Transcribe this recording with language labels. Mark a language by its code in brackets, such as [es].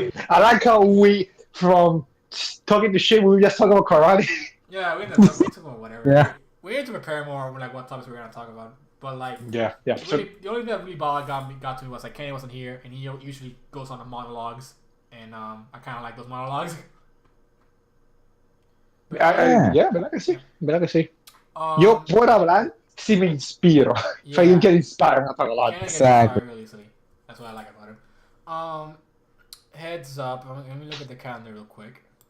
[en] I like how we from talking to shit. We were just talking about karate. Yeah, we talk about whatever. Yeah. We need to prepare more like what topics we're gonna talk about. But like, Yeah. Really, the only thing that really got to me was like Kenny wasn't here, and he usually goes on the monologues, and I kind of like those monologues. [es] ¿Verdad que sí? Yo por hablar si me inspiro. [en] Yeah. So you get inspired and I talk a lot. Kenny gets Exactly. inspired really easily. That's what I like about him. Heads up. Let me look at the calendar real quick.